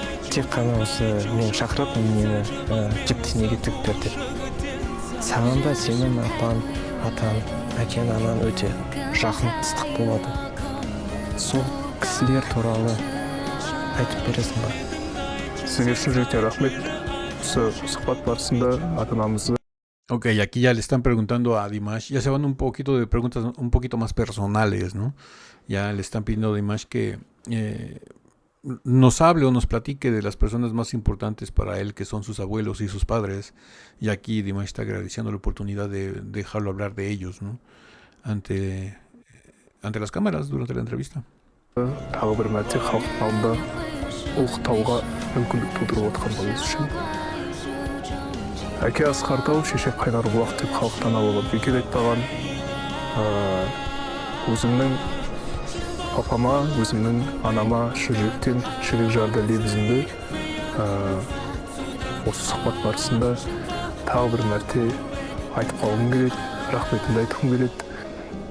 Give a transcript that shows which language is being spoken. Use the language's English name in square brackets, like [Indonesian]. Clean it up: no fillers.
[Kazakh] Тек қана осы мен шақырып, мені жіптенеге тігіп берді. Саған да сенің апаң, атаң, әкең, анаң өте жақын, ыстық болады. Сол кісілер туралы айтып бересің ба? Сізге шын жүректен рахмет. Осы сұхбат барысында ата-анамызды. [Spanish] Ok, aquí ya le están preguntando a Dimash, ya se van un poquito de preguntas un poquito más personales, ¿no? Ya le están pidiendo a Dimash que nos hable o nos platique de las personas más importantes para él, que son sus abuelos y sus padres. Y aquí Dimash está agradeciendo la oportunidad de dejarlo hablar de ellos, ¿no? Ante las cámaras durante la entrevista. [Kazakh] Тағы бір мәрте халықтың алдында ұлықтауға мүмкіндік тудырып отырғанымыз үшін. Әке асқар-тау, шеше қайнар бұлақ деп халықтан алып бекер айтпаған. Өзімнің папама, өзімнің анама шын жүректен жүрек жарды лебізімді осы сұхбат барысында тағы бір мәрте айтып қалғым келеді, рахметімді айтқым келеді.